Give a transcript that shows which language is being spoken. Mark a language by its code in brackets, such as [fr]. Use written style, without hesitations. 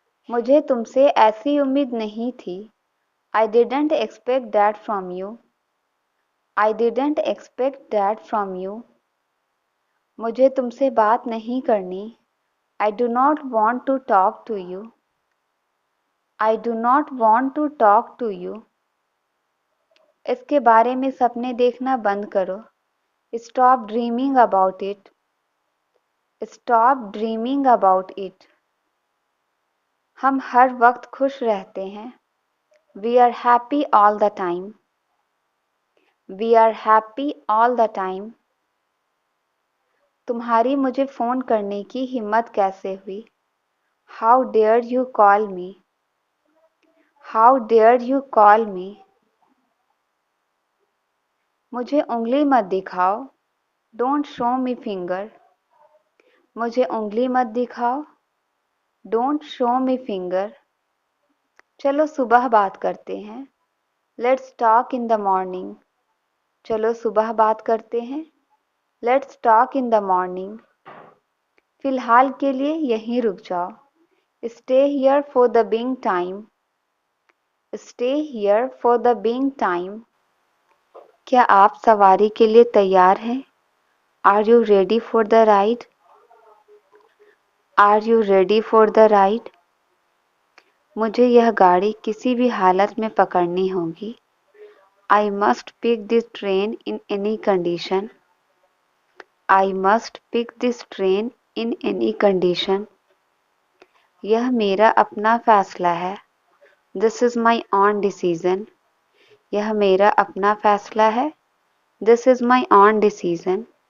[hi] मुझे तुमसे ऐसी उम्मीद नहीं थी। [en] I didn't expect that from you. I didn't expect that from you. [hi] मुझे तुमसे बात नहीं करनी। [en] I do not want to talk to you. I do not want to talk to you. [hi] इसके बारे में सपने देखना बंद करो। [en] Stop dreaming about it. Stop dreaming about it. [hi] हम हर वक्त खुश रहते हैं। [en] We are happy all the time. We are happy all the time. [hi] तुम्हारी मुझे फ़ोन करने की हिम्मत कैसे हुई। [en] How dare you call me? How dare you call me? [hi] मुझे उंगली मत दिखाओ। [en] Don't show me finger. [hi] मुझे उंगली मत दिखाओ। [en] Don't show me finger. [hi] चलो सुबह बात करते हैं। [en] Let's talk in the morning. [hi] चलो सुबह बात करते हैं। [en] Let's talk in the morning. [hi] फिलहाल के लिए यहीं रुक जाओ। [en] Stay here for the being time. Stay here for the being time. [hi] क्या आप सवारी के लिए तैयार हैं? [en] Are you ready for the ride? Are you ready for the ride? [hi] मुझे यह गाड़ी किसी भी हालत में पकड़नी होगी। [en] I must pick this train in any condition. I must pick this train in any condition. [hi] यह मेरा अपना फैसला है। [en] This is my own decision. [hi] यह मेरा अपना फैसला है। [en] This is my own decision.